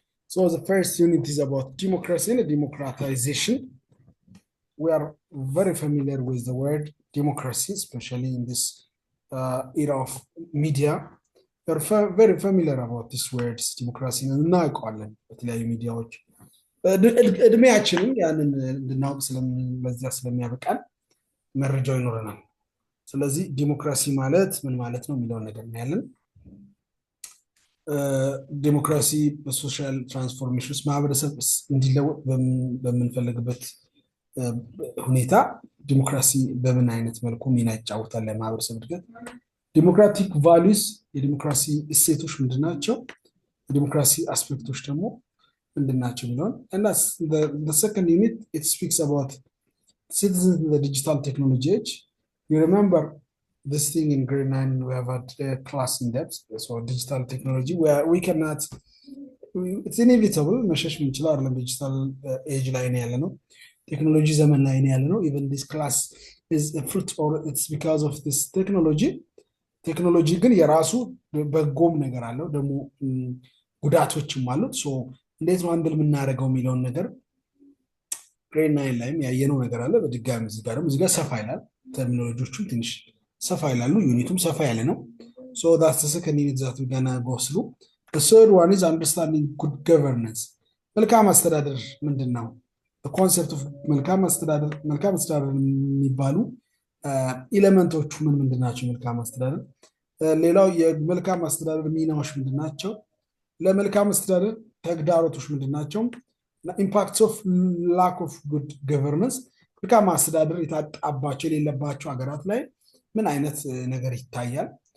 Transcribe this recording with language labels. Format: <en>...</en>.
<en>So the first unit is about democracy and democratization. We are very familiar with the word democracy, especially in this era of media. We are very familiar about this word democracy.</en> <am>እናውቀዋለን በተለያዩ ሚዲያዎች እድሜያችንን ያንን እንድናውቅ በዚያ ስለሚያበቃን መረጃው ይኖረናል። ስለዚህ ዲሞክራሲ ማለት ምን ማለት ነው የሚለውን ነገር እናያለን። ዲሞክራሲ በሶሻል ትራንስፎርሜሽንስ ማህበረሰብ እንዲለወጥ በምንፈልግበት ሁኔታ ዲሞክራሲ በምን አይነት መልኩ ሚና ይጫወታል ለማህበረሰብ እድገት? ዲሞክራቲክ ቫልዩስ የዲሞክራሲ እሴቶች ምንድናቸው? የዲሞክራሲ አስፔክቶች ደግሞ ምንድናቸው የሚለውን</am> <en>and that's the second unit. It speaks about citizens in the digital technology age. You remember this thing in grade 9 we have had a class in depth, so digital technology where we cannot, it's inevitable</en> <am>መሸሽ ምንችለው አይደለም። ዲጂታል ኤጅ ላይ ነው ያለነው፣ ቴክኖሎጂ ዘመን ላይ ነው ያለነው።</am> <en>even this class is a fruit or it's because of this technology.</en> <am>ቴክኖሎጂ ግን የራሱ በጎም ነገር አለው ደግሞ ጉዳቶችም አሉት። so እንዴት ነው አንድል የምናደርገው የሚለውን ነገር ግሬድ 9 ላይም ያየነው ነገር አለ። በድጋሚ እዚህ ጋር ሰፋ ይላል፣ ተርሚኖሎጂዎቹም ትንሽ ሰፋ ይላሉ፣ ዩኒቱም ሰፋ ያለ ነው።</am> <en>so that's the second unit that we're gonna go through. The third one is understanding good governance.</en> <am>መልካም አስተዳደር ምንድነው?</am> <en>the concept of</en> <am>መልካም አስተዳደር የሚባሉ ኤሌመንቶቹ ምንድናቸው? መልካም አስተዳደር ሌላው የመልካም አስተዳደር ሚናዎች ምንድናቸው? ለመልካም አስተዳደር ተግዳሮቶች ምንድናቸው?</am> <en>ኢምፓክትስ ኦፍ ላክ ኦፍ ጉድ ገቨርነንስ</en> <am>መልካም አስተዳደር የታጣባቸው የሌለባቸው ሀገራት ላይ ምን አይነት ነገር ይታያል?</am>